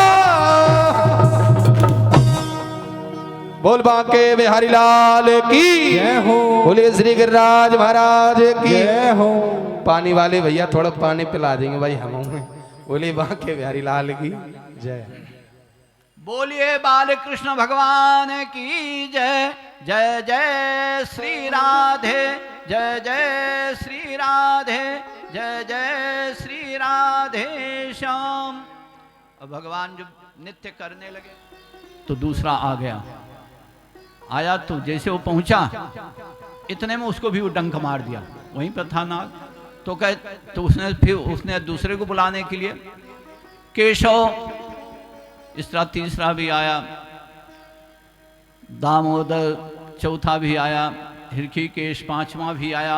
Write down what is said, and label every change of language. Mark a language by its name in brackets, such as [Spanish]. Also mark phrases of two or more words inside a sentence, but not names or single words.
[Hindi] बोल बांके बिहारी लाल की जय हो। बोले श्री गिरिराज महाराज की जय हो। पानी वाले भैया थोड़ा पानी पिला देंगे भाई हम। बोले बांके बिहारी लाल की जय। बोलिए बाल कृष्ण भगवान की जय। जय जय श्री राधे, जय जय श्री राधे, जय जय श्री राधे श्याम। अब भगवान जब नित्य करने लगे तो दूसरा आ गया। आया तो जैसे वो पहुंचा इतने में उसको भी वो डंक मार दिया, वहीं पर था नाग। तो उसने दूसरे को बुलाने के लिए केशव, इस तरह तीसरा भी आया, दामोदर चौथा भी आया, हिरखीकेश पांचवा भी आया।